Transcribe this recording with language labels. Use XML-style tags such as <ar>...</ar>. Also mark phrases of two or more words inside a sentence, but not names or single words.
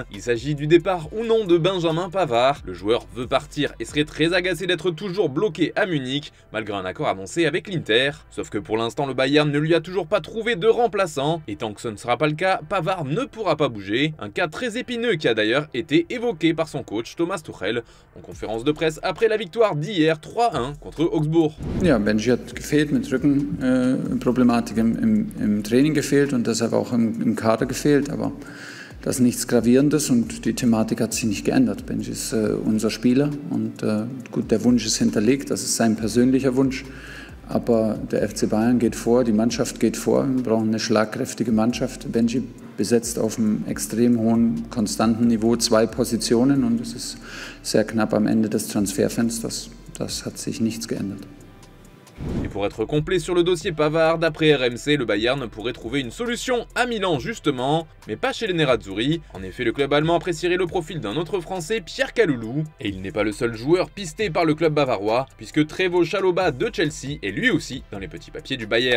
<fr>Il s'agit du départ ou non de Benjamin Pavard. Le joueur veut partir et serait très agacé d'être toujours bloqué à Munich malgré un accord annoncé avec l'Inter. Sauf que pour l'instant le Bayern ne lui a toujours pas trouvé de remplaçant et tant que ce ne sera pas le cas, Pavard ne pourra pas bouger. Un cas très épineux qui a d'ailleurs été évoqué par son coach Thomas Tuchel en conférence de presse après la victoire d'hier 3-1 contre Augsbourg.</fr> <de>Ja, Benji hat gefehlt mit Rückenproblematik im Training gefehlt und deshalb auch im Kader gefehlt, aber das ist nichts Gravierendes und die Thematik hat sich nicht geändert. Benji ist unser Spieler und gut, der Wunsch ist hinterlegt, das ist sein persönlicher Wunsch, aber der FC Bayern geht vor, die Mannschaft geht vor, wir brauchen eine schlagkräftige Mannschaft. Benji besetzt auf einem extrem hohen, konstanten Niveau 2 Positionen und es ist sehr knapp am Ende des Transferfensters, das hat sich nichts geändert.</de> <fr>Et pour être complet sur le dossier Pavard, d'après RMC, le Bayern pourrait trouver une solution à Milan justement, mais pas chez les Nerazzurri. En effet, le club allemand apprécierait le profil d'un autre Français, Pierre Kaloulou. Et il n'est pas le seul joueur pisté par le club bavarois, puisque Trevoh Chalobah de Chelsea est lui aussi dans les petits papiers du Bayern.</fr>